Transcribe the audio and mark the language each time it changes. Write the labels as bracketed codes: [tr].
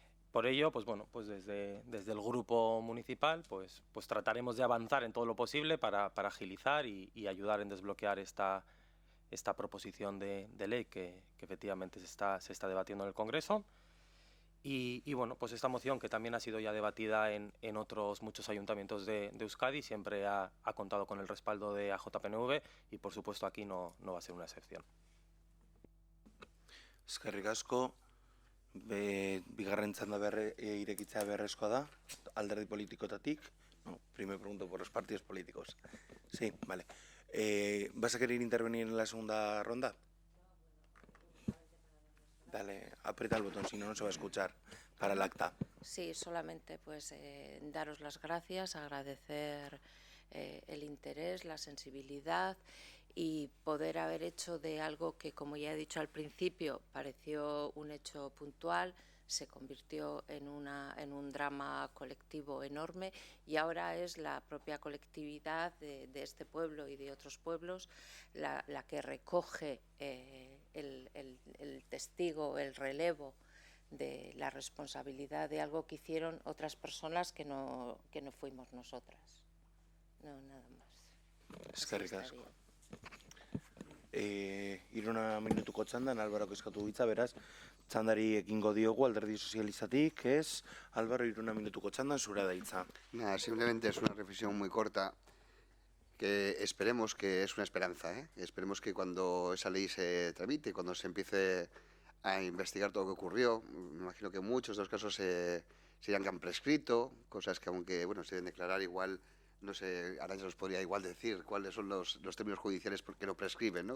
[es] Por ello, pues bueno, pues desde el grupo municipal, pues trataremos de avanzar en todo lo posible para agilizar y ayudar en desbloquear esta proposición de ley que efectivamente se está debatiendo en el Congreso. Y bueno, pues esta moción, que también ha sido ya debatida en otros muchos ayuntamientos de Euskadi, siempre ha contado con el respaldo de AJPNV y por supuesto aquí no va a ser una excepción. [eu] Eskerrik asko. Bigarren txanda irekitzea beharrezkoa da, alderdi politikotatik. [es] No, primero pregunto por los partidos políticos. Sí, vale. ¿Vas a querer intervenir en la segunda ronda? Dale, aprieta el botón, si no, no se va a escuchar para el acta. Sí, solamente pues daros las gracias, agradecer el interés, la sensibilidad y poder haber hecho de algo que, como ya he dicho al principio, pareció un hecho puntual, se convirtió en un drama colectivo enorme y ahora es la propia colectividad de este pueblo y de otros pueblos la que recoge el testigo, el relevo de la responsabilidad de algo que hicieron otras personas que no fuimos nosotras. No, nada más. [eu] Eskerrik asko. Iruna minutuko txandan, Alvarok eskatu hitza, beraz, txandari ekingo diogu alderdi sozialistatik, ez? Álvaro, iruna minutuko txandan, zurea da hitza. [es] Nada, simplemente es una reflexión muy corta, que esperemos que es una esperanza, ¿eh? Esperemos que cuando esa ley se tramite, cuando se empiece a investigar todo lo que ocurrió. Me imagino que muchos de los casos se dirán que han prescrito, cosas que aunque se deben declarar igual, no sé, Arantxa nos podría igual decir cuáles son los términos judiciales que no prescriben, ¿no?